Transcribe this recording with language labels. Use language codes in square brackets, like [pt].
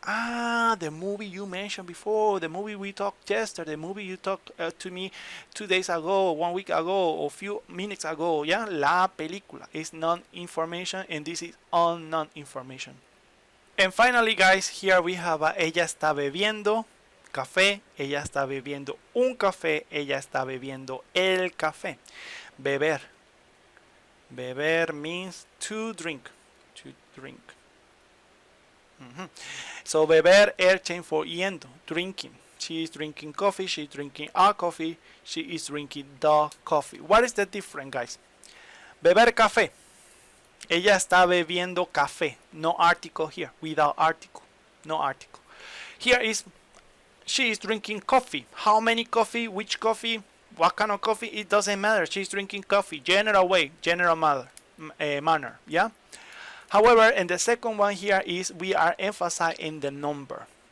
[en] Ah, the movie you mentioned before, the movie we talked yesterday, the movie you talked to me 2 days ago, 1 week ago, or few minutes ago. Yeah, la película is non-information, and this is on non-information. And finally, guys, here we have [es] ella está bebiendo café, ella está bebiendo un café, ella está bebiendo el café. [en] Beber. Beber means to drink. To drink. So beber change for yendo, drinking. She is drinking coffee, she is drinking a coffee, she is drinking the coffee. What is the difference, guys? [es] Beber café. Ella está bebiendo café. [en] No article here, without article. No article. Here is she is drinking coffee. How many coffee? Which coffee? What kind of coffee? It doesn't matter. She's drinking coffee. General way, general manner. Yeah. However, in the second one here is we are emphasizing the number.